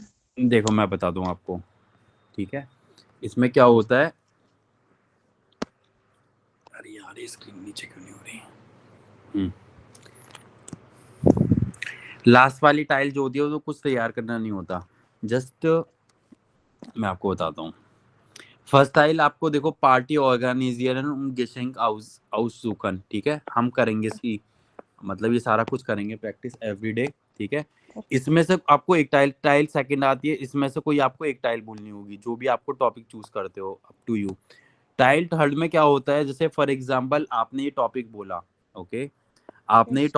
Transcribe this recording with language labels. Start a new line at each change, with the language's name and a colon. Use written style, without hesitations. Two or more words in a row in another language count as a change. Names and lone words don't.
Hindi: देखो मैं बता दूं आपको, ठीक है? इसमें क्या होता है, अरे यार ये स्क्रीन नीचे क्यों नहीं हो रही? लास्ट वाली टाइल जो होती है वो तो कुछ तैयार करना नहीं होता, जस्ट मैं आपको बताता हूँ।
English: first tile
Hindi: आपको देखो,
German: Party organisieren und Geschenk aussuchen,
Hindi: ठीक है? हम करेंगे इसकी, मतलब ये सारा कुछ करेंगे
English: practice every day,
Hindi: ठीक है? इसमें से आपको एक टाइल टाइल सेकंड आती है, इसमें से कोई आपको एक टाइल बोलनी होगी, जो भी आपको टॉपिक चूज करते हो,
English: up to you.
Hindi: टाइल थर्ड में क्या होता है, जैसे
English: for example
Hindi: आपने ये टॉपिक बोला, ओके, आपने ये